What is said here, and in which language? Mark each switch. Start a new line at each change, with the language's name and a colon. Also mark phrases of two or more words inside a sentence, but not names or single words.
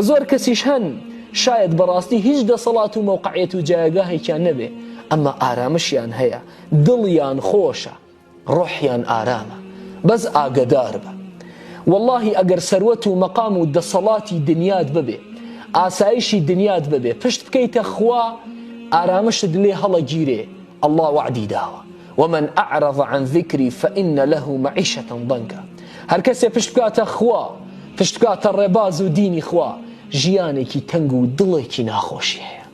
Central Kurdish: زۆر کەسیش هەن شاید بەڕاستی هیچ دەسەڵات و مەوقعیەت و جایگاهێکیان نەبێ ئەمما ئارامشیان هەیە دڵیان خۆشە ڕۆحیان ئارامە بەس ئاگدار بە واللهی ئەگەر سەروەت و مەقام و دەسەڵاتی دنیات ببێ ئاسایشی دنیات ببێ پشت بکەیتە خوا ئارامشت لێ هەڵەگیرێ الله وعدی داوە
Arabic: ومن أعرض عن ذكري فإن له معيشة ضنكا
Central Kurdish: هەر کەسێ پشت بکاتە خوا پشت بکاتە ڕێباز و دینی خوا ژیانێکی تەنگ و دڵێکی ناخۆشی هەیە